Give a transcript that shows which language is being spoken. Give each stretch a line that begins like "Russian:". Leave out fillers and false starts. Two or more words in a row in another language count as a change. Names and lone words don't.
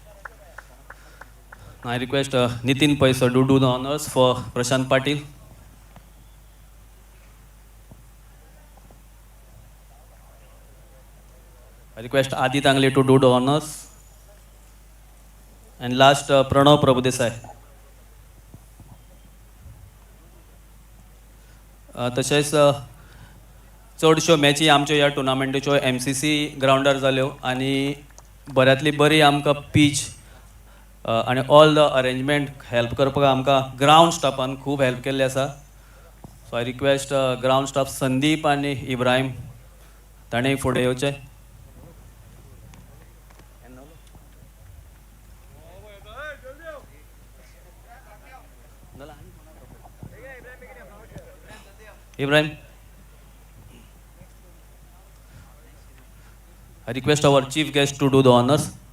English: I request Nitin Pai, sir, to do the honors for Prashant Patil. I request Adi Tangle to do the honors. And last, Pranav Prabhudesai.
Konkani: तशेंच चडश्यो मॅची आमच्यो ह्या टुर्नामेंटीच्यो MCC ग्रावंडार जाल्यो आनी बऱ्यांतली बरी आमकां पीच आनी
English: all the arrangement help
Konkani: करपाक आमकां
English: ground staff
Konkani: खूब हेल्प केल्ली आसा.
English: So I request ground staff संदीप
Konkani: आनी इब्राहीम ताणेंय फुडें येवचें.
English: Ibrahim, I request our chief guest to do the honors.